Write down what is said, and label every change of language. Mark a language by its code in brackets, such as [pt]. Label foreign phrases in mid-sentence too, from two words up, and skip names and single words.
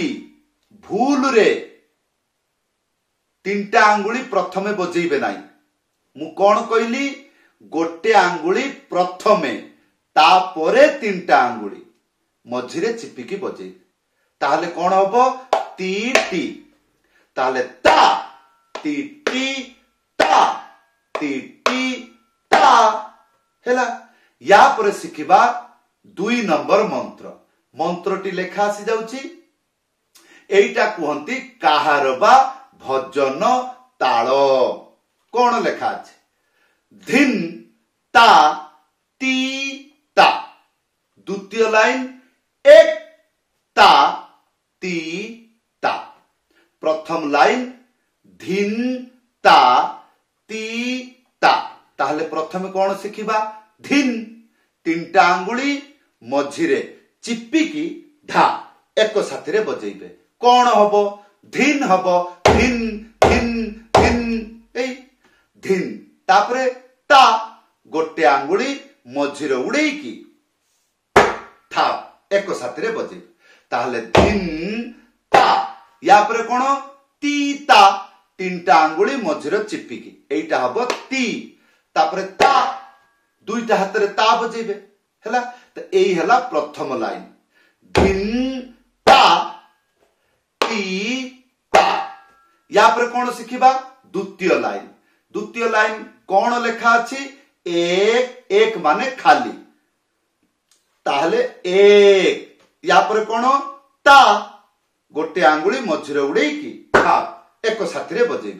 [or] ଭୁଲ ରେ ତିନିଟା ଆଙ୍ଗୁଳି ପ୍ରଥମେ ବଜେଇବେ ନାହିଁ। ମୁଁ କଣ କହିଲି? ଗୋଟେ ଆଙ୍ଗୁଳି ପ୍ରଥମେ, ତା ପରେ ତିନିଟା ଆଙ୍ଗୁଳି ମଝିରେ ଚିପିକି ବଜେଇବେ। ତାହେଲେ କଣ ହବ? ତି ଟି। ତାହେଲେ ତା ତି ଟି ତା ତି ଟି ତା ହେଲା। ଯା ପର ଶିଖିବା 2 ନମ୍ବର ମନ୍ତ୍ର। ମନ୍ତ୍ରଟି ଲେଖା ଆସି ଯାଉଚି। ଏଇଟା କୁହନ୍ତି କାହାର ବା ଭଜନ ତାଳ। କଣ ଲେଖା ଅଛି? ଧିନ ତା ତି ତା। ଦ୍ୱିତୀୟ ଲାଇନ ଏକ ତା ତି ତା। ପ୍ରଥମ ଲାଇନ ଧିନ ତା ତି ତା। ତାହେଲେ ପ୍ରଥମେ କଣ ଶିଖିବା? ଧିନ ତିନିଟା ଆଙ୍ଗୁଳି ମଝିରେ ଚିପିକି ଧା ଏକ ସାଥିରେ ବଜେଇବେ। କଣ ହବ? ଧିନ ହବ। ଧିନ ଧିନ ଧିନ ଏଇ ଧିନ। ତାପରେ ତା ଗୋଟେ ଆଙ୍ଗୁଳି ମଝିରେ ଉଡ଼େଇ କି ଥା ଏକ ସାଥିରେ ବଜେଇବେ। ତାହେଲେ ଧିନ ତା। ଯା ପରେ କଣ? ତି ତା ତିନିଟା ଆଙ୍ଗୁଳି ମଝିରେ ଚିପିକି ଏଇଟା ହବ ତି। ତାପରେ ତା ଦୁଇଟା ହାତ ରେ ତା ବଜେଇବେ ହେଲା। ତ ଏଇ ହେଲା ପ୍ରଥମ ଲାଇନ। ଧିନ ତା ତି ତା। ଯା ପର କଣ ଶିଖିବା? ଦ୍ୱିତୀୟ ଲାଇନ। ଦ୍ୱିତୀୟ ଲାଇନ କଣ ଲେଖା ଅଛି? ଏକ ଏକ ମାନେ ଖାଲି। ତାହେଲେ ଏକ। ଯା ପର କଣ? ତା ଗୋଟେ ଆଙ୍ଗୁଳି ମଝିରେ ଉଡ଼େଇ କି ଥା ଏକ ସାଥିରେ ବଜେଇବେ।